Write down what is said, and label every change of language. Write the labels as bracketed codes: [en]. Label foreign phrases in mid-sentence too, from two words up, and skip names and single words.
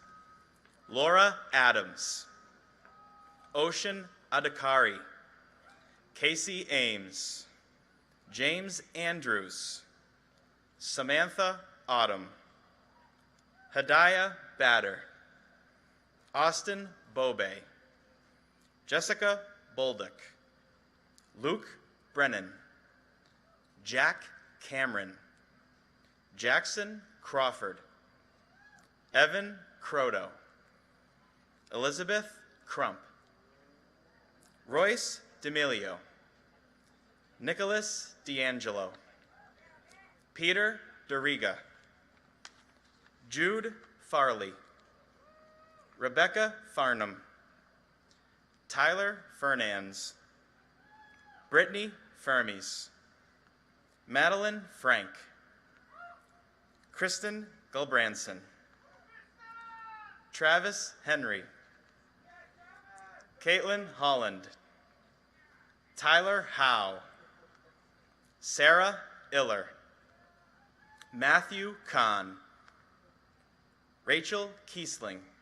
[en] Laura Adams, Ocean Adhikari, Casey Ames, James Andrews, Samantha Autumn, Hadaya Batter, Austin Bobe, Jessica Bolduc, Luke Brennan, Jack Cameron, Jackson Crawford, Evan Croto, Elizabeth Crump, Royce D'Amelio, Nicholas D'Angelo, Peter Doriga, Jude Farley, Rebecca Farnham, Tyler Fernandes, Brittany Fermies, Madeline Frank, Kristen Gulbranson, Travis Henry, Caitlin Holland, Tyler Howe, Sarah Iller, Matthew Kahn, Rachel Kiesling,